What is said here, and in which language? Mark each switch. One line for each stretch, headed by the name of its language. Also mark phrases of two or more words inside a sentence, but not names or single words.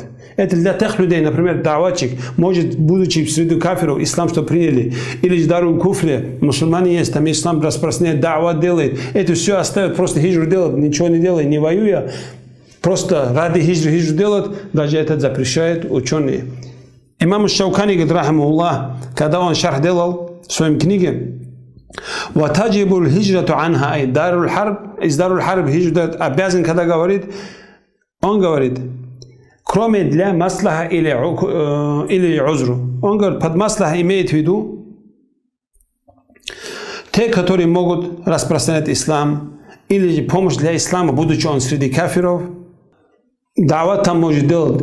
Russian: Это для тех людей, например, да'ватчик, может, будучи среди кафиров, ислам что приняли, или в
Arabic: دار الكفر,
Russian: мусульмане есть, там ислам распространяет, да'ват делает, это все оставит, просто хиджру делать, ничего не делая, не воюя, просто ради хиджру делать, даже это запрещают ученые. Имам Шаукани, говорит, рахимахуллах, когда он шарх делал в своем книге,
Arabic: وَتَجِبُ الْهِجْرَةُ عَنْهَا
Russian: из
Arabic: دار الحرب
Russian: хиджру обязан, когда говорит, он говорит, кроме для маслаха или узру. Он говорит, под маслаха имеет в виду те, которые могут распространять ислам или помощь для ислама, будучи он среди кафиров, дават там может делать.